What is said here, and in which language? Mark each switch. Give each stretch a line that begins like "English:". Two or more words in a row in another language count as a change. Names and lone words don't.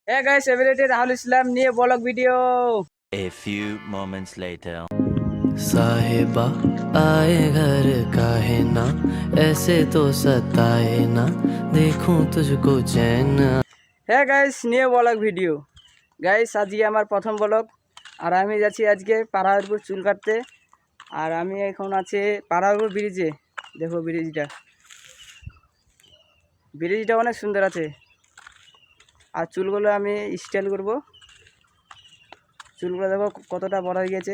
English: Hey guys, everyday Rahul Islam new vlog video. A few moments later.
Hindi: साहिबा आए घर काहे ना ऐसे तो सताए ना देखूं तुझको चैन।
English: Hey guys, new vlog video. Guys,
Bangla: আজকে আমার প্রথম vlog আর আমি যাচ্ছি আজকে পাড়ারপুর চুল কাটতে। আর আমি এখন আছি পাড়ারপুর ব্রিজে। দেখো ব্রিজটা অনেক সুন্দর আছে। আর চুলগুলো আমি স্টাইল করব। চুলগুলো দেখো কতটা বড় হয়ে গেছে।